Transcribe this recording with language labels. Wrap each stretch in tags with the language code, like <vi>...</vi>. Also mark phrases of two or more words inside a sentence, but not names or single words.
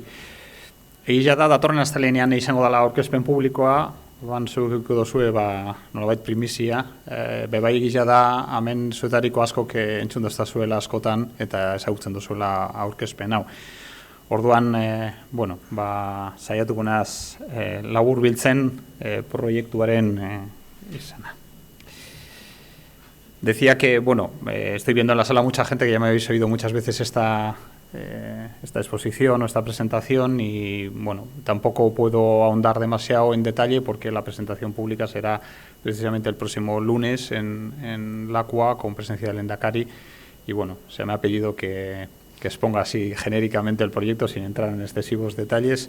<eu>Egia da, datorren astelehenean izango dela aurkezpen publikoa, zuekiko dozue nolabait primizia, bebai egia da, hemen zuetariko askok entzun doztazuela askotan eta ezagutzen dozuela aurkezpen hau. Orduan, saiatuko naz labur biltzen proiektuaren izana.</eu> <es>Decía que, estoy viendo en la sala mucha gente que ya me habéis oído muchas veces esta exposición o esta presentación y, tampoco puedo ahondar demasiado en detalle porque la presentación pública será precisamente el próximo lunes en LACUA con presencia del Endacari y, se me ha pedido que exponga así genéricamente el proyecto sin entrar en excesivos detalles.</es>